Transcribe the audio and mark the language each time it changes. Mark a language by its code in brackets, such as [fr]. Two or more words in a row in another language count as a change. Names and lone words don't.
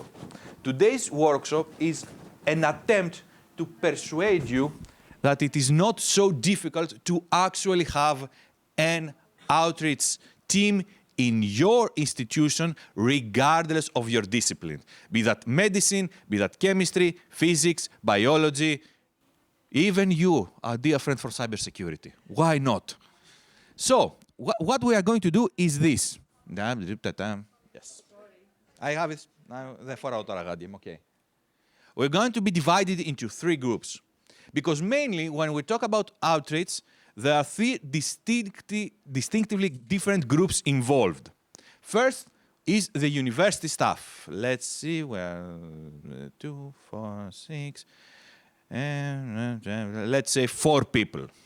[en] Today's workshop is an attempt to persuade you that it is not so difficult to actually have an outreach team in your institution, regardless of your discipline. Be that medicine, be that chemistry, physics, biology, even you, our dear friend for cybersecurity. Why not? So, what we are going to do is this. Yes. I have it. [el] Δεν φοράω τώρα γάντι, [en] I'm okay. We're going to be divided into three groups. Because mainly, when we talk about outreach, there are three distinctively different groups involved. First is the university staff. Let's see, where 2, 4, 6, and let's say 4 people.